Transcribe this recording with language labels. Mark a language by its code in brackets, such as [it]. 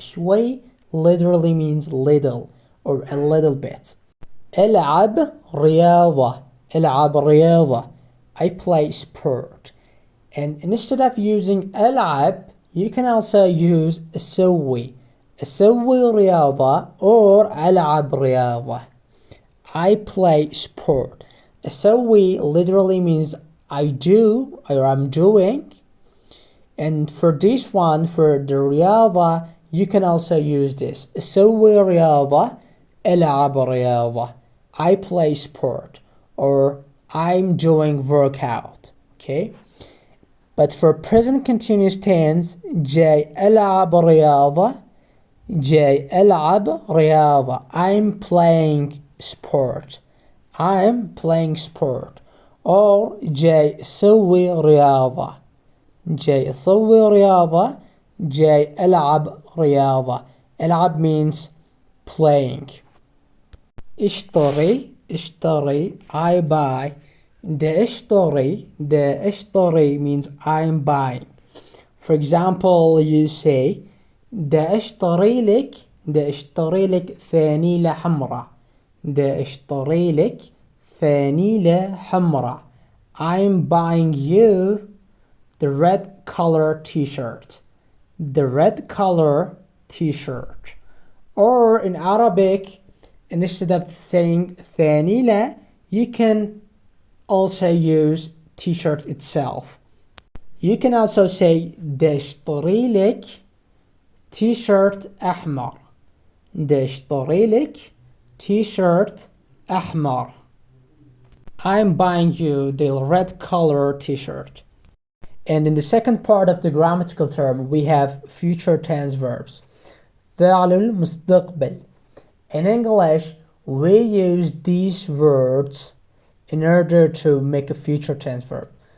[en] شوي literally means little or a little bit. [ar] ألعب رياضة. ألعب رياضة. [en] I play sport. And instead of using ألعب, you can also use أسوي. [ar] أسوي رياضة or ألعب رياضة. [en] I play sport. أسوي literally means I do or I'm doing. And for this one, for the رياضة, you can also use this. [ar] أسوي رياضة. ألعب رياضة. [en] I play sport or I'm doing workout. Okay? But for present continuous tense, [ar] جاي ألعب رياضة. جاي ألعب رياضة. [en] I'm playing sport. I'm playing sport. [ar] Or جاي أسوي رياضة. جاي أسوي رياضة. جاي ألعب رياضة. [en] ألعب means playing. [ar] اشتري. اشتري. [en] I buy. The اشتري means I'm buying. For example, you say [ar] ده اشتري لك فانيلة حمراء. ده اشتري لك فانيلة حمراء. [en] I'm buying you the red color t-shirt. The red color t-shirt. Or in Arabic, instead of saying فانيلة, you can also use t-shirt itself. You can also say [ar] ده اشتري لك [en] t-shirt [ar] أحمر. ده اشتري لك t-shirt أحمر. [en] I'm buying you the red color t-shirt. And in the second part of the grammatical term, we have future tense verbs. [ar] فعل المستقبل. [en] In English, we use these words in order to make a future tense verb.